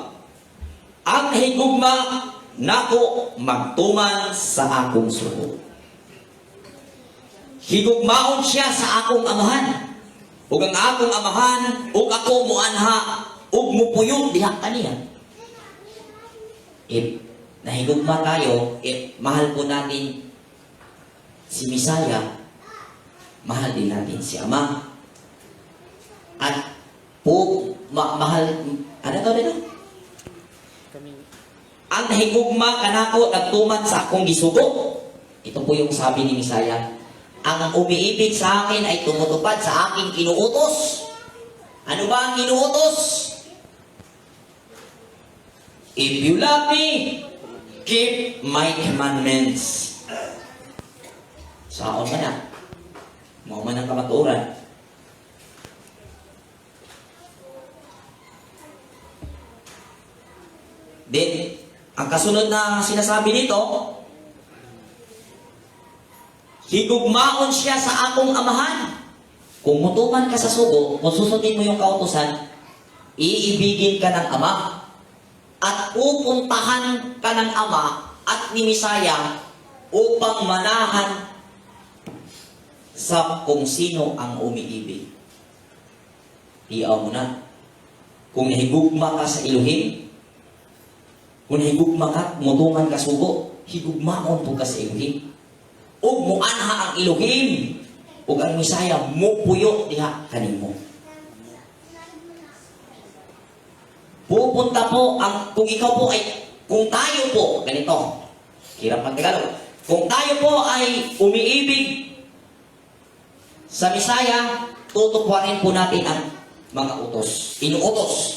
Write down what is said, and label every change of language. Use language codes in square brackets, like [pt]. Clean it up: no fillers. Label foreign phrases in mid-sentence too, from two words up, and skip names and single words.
[ceb] Ang higugma nako magtuman sa akong suko. Higugmaon siya sa akong amahan. Ug ang akong amahan, ug ako muanha, ug mupuyo diha kaniya. [tl] If nahigugma tayo, if mahal po natin si Bisaya, mahal din natin si Ama. At mahal, ano to dito? [ceb] Ang higugma kanako nagtuman sa akong gisugo. [tl] Ito po yung sabi ni Bisaya. Ang umiibig sa akin ay tumutupad sa aking inuutos. Ano ba ang inuutos? [en] If you love me, keep my commandments. [ceb] Saon man na. Mao man ang kamatuoran. [tl] Then, ang kasunod na sinasabi dito, [ceb] higugmaon siya sa akong amahan. Kung mutuman ka sa sugo, [tl] kung susundin mo yung kautusan, iibigin ka ng Ama. At pupuntahan ka ng Ama at ni Misaya upang manahan sa kung sino ang umiibig. [ceb] Iyaw mo na. Kung nahigugma ka sa Elohim, kung higugma ka, mutungan ka sugo, higugmaon po ka sa Elohim. Ug muanha ang Elohim, ug ang Misaya mupuyo diha kanimo. [tl] Pupunta po ang, kung ikaw po ay, kung tayo po, ganito, hirap mag-Tagalog, kung tayo po ay umiibig sa Misaya, tutuparin po natin ang mga utos, inuutos.